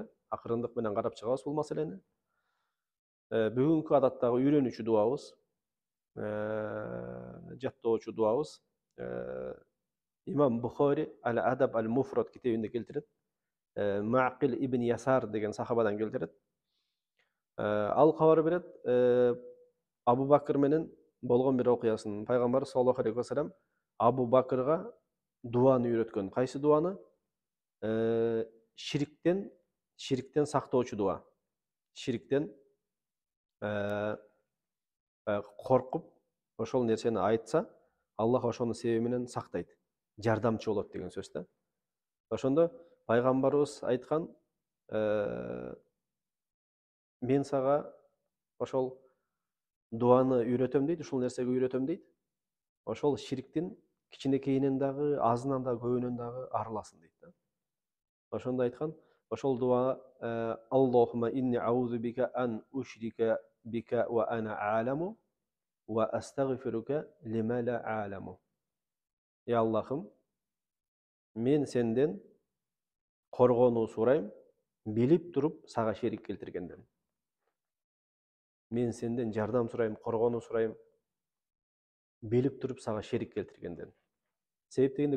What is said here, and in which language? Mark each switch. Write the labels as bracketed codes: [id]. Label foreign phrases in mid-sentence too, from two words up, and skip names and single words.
[ky] Акырындык менен карап чыгабыз бул маселени. Бүгүнкү адаттагы үйрөнүүчү дуабыз, жаттоочу дуабыз Имам Бухари Ал-Адаб Ал-Муфрад китебинде келтирет. Мaqil ибн Ясар деген сахабадан келтирет. Ал кабар берет, Абу Бакыр менен болгон бир окуясын. Пайгамбар [ar] صلى الله عليه وسلم [ky] Абу Бакырга дуаны үйрөткөн. Кайсы дуаны? Шириктен сактоочу дуа. Шириктен коркуп, ошол нерсени айтса, Аллах ошонун себеби менен сактайт. Жардамчы болот деген сөз да. Ошондо пайгамбарыбыз айткан, мен сага ошол дуаны үйрөтөм дейт, ушул нерсеге үйрөтөм дейт. Ошол шириктин кичинекейинен дагы, азынан дагы, көбүнөн дагы арыласың дейт да. Ошондо айткан, ошол дуа [ar] اللهم إني أعوذ بك أن أشرك بك وأنا أعلم وأستغفرك لما لا أعلم. [ky] Аллахым, мен сенден коргонуу сурайм, билип туруп сага шерик келтиргенден. Мен сенден жардам сурайм, коргонуу сурайм, билип туруп сага шерик келтиргенден.